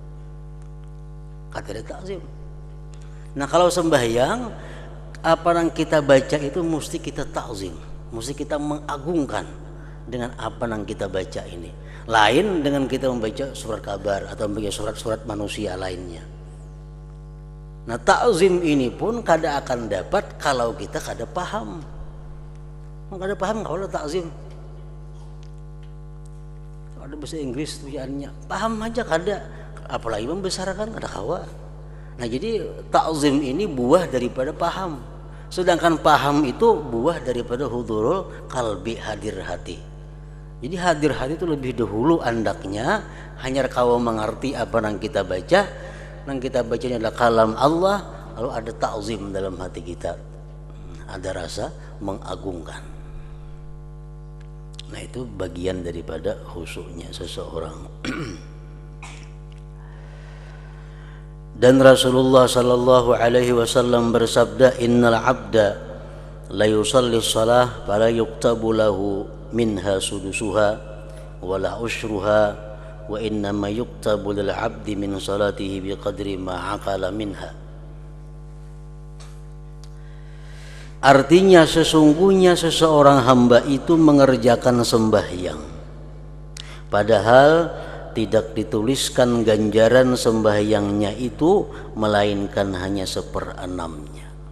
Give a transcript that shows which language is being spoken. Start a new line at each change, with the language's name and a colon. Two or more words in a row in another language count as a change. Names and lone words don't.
Indonesian: Nah kalau sembahyang, apa yang kita baca itu mesti kita ta'zim, mesti kita mengagungkan dengan apa yang kita baca ini. Lain dengan kita membaca surat kabar atau membaca surat-surat manusia lainnya. Nah ta'zim ini pun kada akan dapat kalau kita kada paham. Kada paham kalau ta'zim. Ada bahasa Inggris tujuannya, paham aja kada, apalagi membesarkan
Banjar: kada kawa.
Indonesian: Nah jadi ta'zim ini buah daripada paham. Sedangkan paham itu buah daripada
Arabic: حضور القلب,
Indonesian: hadir hati. Jadi hadir hati itu lebih dahulu andaknya, hanya kau mengerti apa yang kita baca. Yang kita baca ini adalah kalam Allah, lalu ada ta'zim dalam hati kita, ada rasa mengagungkan. Nah itu bagian daripada khusyuknya seseorang.
Arabic: Dan Rasulullah صلى الله عليه وسلم bersabda, إن العبد ليصلي الصلاة فلا يكتب له منها سدسها ولا عشرها وإنما يكتب للعبد من صلاته بقدر ما عقل منها.
Indonesian: Artinya sesungguhnya seseorang hamba itu mengerjakan sembahyang, padahal tidak dituliskan ganjaran sembahyangnya itu melainkan hanya 1/6-nya.